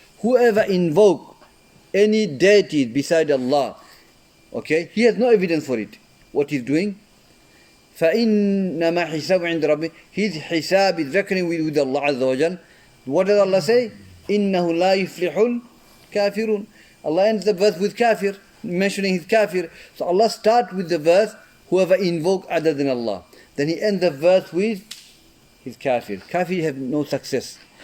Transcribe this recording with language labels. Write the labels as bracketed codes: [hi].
[en] Whoever invoke any deity beside Allah, okay, he has no evidence for it. What he's doing, [ar] فَإِنَّمَا حِسَابُهُ عِنْدَ رَبِّهِ. [en] His hisab is reckoning with Allah Azza wa Jal. What does Allah say? [ar] إِنَّهُ لَا يُفْلِحُ الْكَافِرُونَ. [en] Allah ends the verse with kafir, mentioning his kafir. So Allah starts with the verse, whoever invoke other than Allah. Then he ends the verse with his kafir. Kafir have no success.